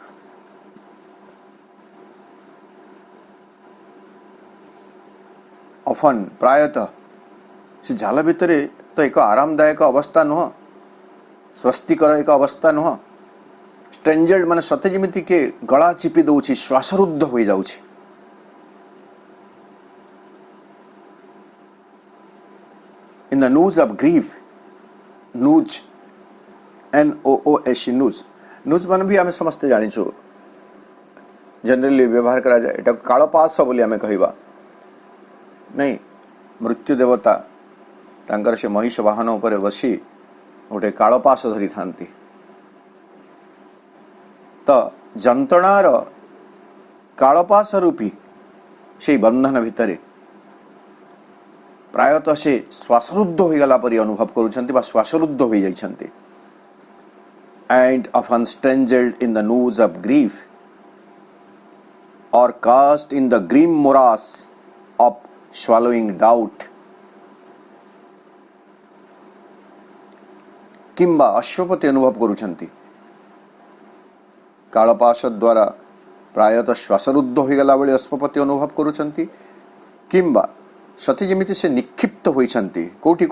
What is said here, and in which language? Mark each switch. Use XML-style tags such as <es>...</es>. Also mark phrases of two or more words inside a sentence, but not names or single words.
<or>ଅଫନ୍ ପ୍ରାୟତଃ ସେ ଜାଲ ଭିତରେ ତ ଏକ ଆରାମଦାୟକ ଅବସ୍ଥା ନୁହଁ, ସ୍ୱସ୍ତିକର ଏକ ଅବସ୍ଥା ନୁହଁ। ଷ୍ଟ୍ରେଞ୍ଜର୍ଡ ମାନେ ସତେ ଯେମିତି କି ଗଳା ଚିପି ଦଉଛି, ଶ୍ୱାସରୁଦ୍ଧ ହୋଇଯାଉଛି।</or> <en>In the noose of grief, noose, NOOS, noose, noose</en> <or>ମାନେ ବି ଆମେ ସମସ୍ତେ ଜାଣିଛୁ, ଜେନେରାଲି ବ୍ୟବହାର କରାଯାଏ। ଏଟାକୁ କାଳପାଶ ବୋଲି ଆମେ କହିବା ନାଇଁ। ମୃତ୍ୟୁ ଦେବତା ତାଙ୍କର ସେ ମହିଷ ବାହନ ଉପରେ ବସି ଗୋଟେ କାଳପାଶ ଧରିଥାନ୍ତି। ତ ଯନ୍ତ୍ରଣାର କାଳପାଶ ରୂପୀ ସେଇ ବନ୍ଧନ ଭିତରେ ପ୍ରାୟତଃ ସେ ଶ୍ୱାସରୁଦ୍ଧ ହୋଇଗଲା ପରି ଅନୁଭବ କରୁଛନ୍ତି ବା ଶ୍ୱାସରୁଦ୍ଧ ହୋଇଯାଇଛନ୍ତି।</or> <en>And often strangled in the noose of grief or cast in the grim morass of swallowing doubt,</en> <or>କିମ୍ବା ଅଶ୍ୱପତି ଅନୁଭବ କରୁଛନ୍ତି। କାଳପାଶ ଦ୍ୱାରା ପ୍ରାୟତଃ ଶ୍ୱାସରୁଦ୍ଧ ହୋଇଗଲା ଭଳି ଅଶ୍ୱପତି ଅନୁଭବ କରୁଛନ୍ତି, କିମ୍ବା ସତେ ଯେମିତି ସେ ନିକ୍ଷିପ୍ତ ହୋଇଛନ୍ତି କୋଉଠିକୁ?</or>